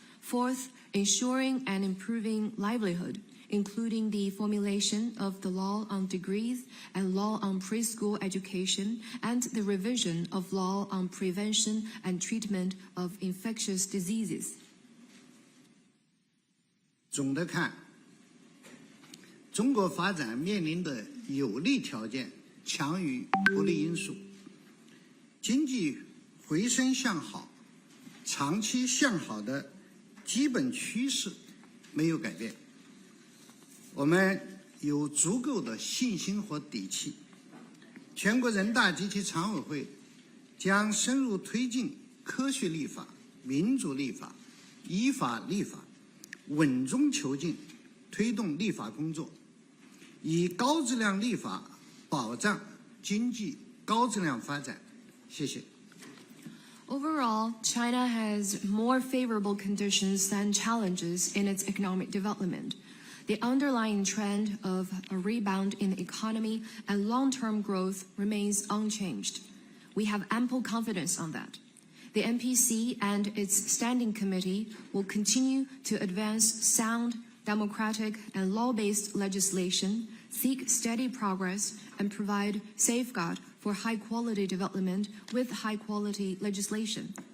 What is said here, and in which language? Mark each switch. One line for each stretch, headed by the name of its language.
English: Fourth, ensuring and improving livelihood, including the formulation of the law on degrees and law on preschool education, and the revision of law on prevention and treatment of infectious diseases.
Chinese: 总的看，中国发展面临的有利条件强于不利因素，经济回升向好、长期向好的基本趋势没有改变。我们有足够的信心和底气。全国人大及其常委会将深入推进科学立法、民主立法、依法立法，稳中求进，推动立法工作，以高质量立法保障经济高质量发展。谢谢。
English: Overall, China has more favorable conditions than challenges in its economic development. The underlying trend of a rebound in the economy and long-term growth remains unchanged. We have ample confidence on that. The NPC and its standing committee will continue to advance sound, democratic, and law-based legislation, seek steady progress, and provide safeguard for high-quality development with high-quality legislation.